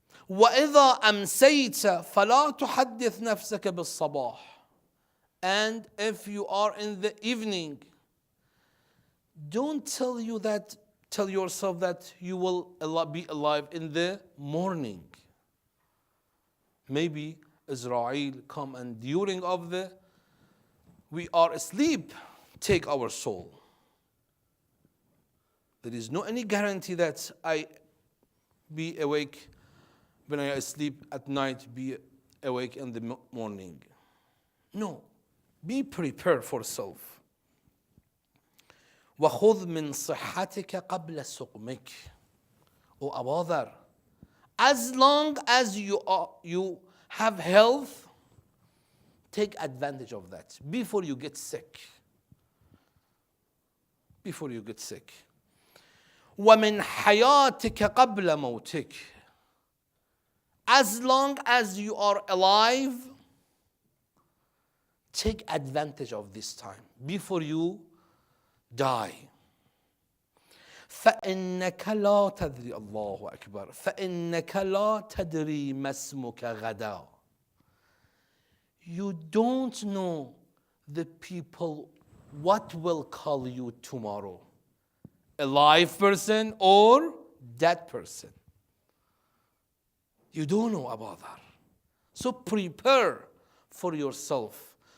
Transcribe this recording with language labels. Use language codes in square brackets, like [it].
[ar] وإذا أمسيت فلا تحدث نفسك بالصباح. [en] And if you are in the evening, don't tell yourself that you will be alive in the morning. Maybe Israel come and during of the we are asleep, take our soul. There is no any guarantee that I be awake when I asleep at night, be awake in the morning. No, be prepared for self. [ar] وَخُذْ مِنْ صِحَّتِكَ قَبْلَ سُقْمِكَ. O Abu Dhar, [en] As long as you have health, take advantage of that before you get sick. Before you get sick. [ar] وَمِنْ حَيَاتِكَ قَبْلَ مَوْتِكَ. [en] As long as you are alive, take advantage of this time before you die. [ar] فإنك لا تدري الله أكبر فإنك لا تدري ما اسمك غدا. [en] You don't know the people what will call you tomorrow. A live person or dead person. You don't know about that. So prepare for yourself.